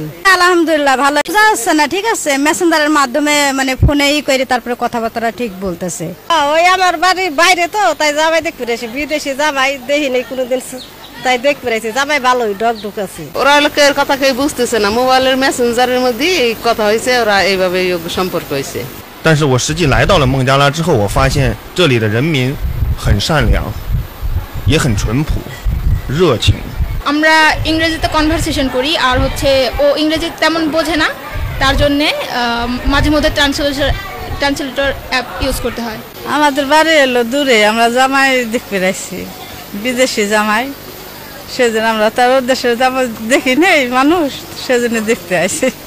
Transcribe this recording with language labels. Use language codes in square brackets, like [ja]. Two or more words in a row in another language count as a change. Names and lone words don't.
[bn] আলহামদুলিল্লাহ ভালো যাচ্ছে না, ঠিক আছে, মেসেঞ্জারের মাধ্যমে মানে ফোনে করে তারপরে কথাবার্তা ঠিক বলতেছে। ওই আমার বাড়ি বাইরে তো, তাই জামাই দেখতে পেরেছে, বিদেশে জামাই দেখি নেই কোনোদিন, তাই দেখতে পেরেছি জামাই ভালোই ডক আছে। ওরা লোকের কথা কেউ বুঝতেছে না, মোবাইলের মেসেঞ্জারের মধ্যে কথা হয়েছে, ওরা এইভাবে সম্পর্ক হয়েছে। [zh] 但是我实际来到了孟加拉之后，我发现这里的人民很善良，也很淳朴、热情。 [bn] আমরা ইংরেজিতে কনভারসেশন করি, আর হচ্ছে ও ইংরেজি তেমন বোঝে না, তার জন্যে মাঝে মধ্যে [en] translator app use [bn] করতে হয়। আমাদের বাড়ি এলো দূরে, আমরা জামাই দেখতে পেরেছি, বিদেশি জামাই, সেজন্য আমরা তার দেশের জামাই দেখি নেই মানুষ, সেজন্য দেখতে আসি।